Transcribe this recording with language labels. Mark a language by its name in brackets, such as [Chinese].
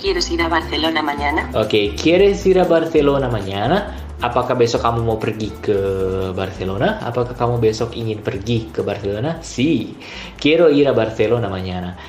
[Spanish] ¿Quieres ir a Barcelona mañana? Oke, ¿quieres ir a Barcelona mañana? [Indonesian] Apakah besok kamu mau pergi ke Barcelona? Apakah kamu besok ingin pergi ke Barcelona? [Spanish] Sí, quiero ir a Barcelona mañana.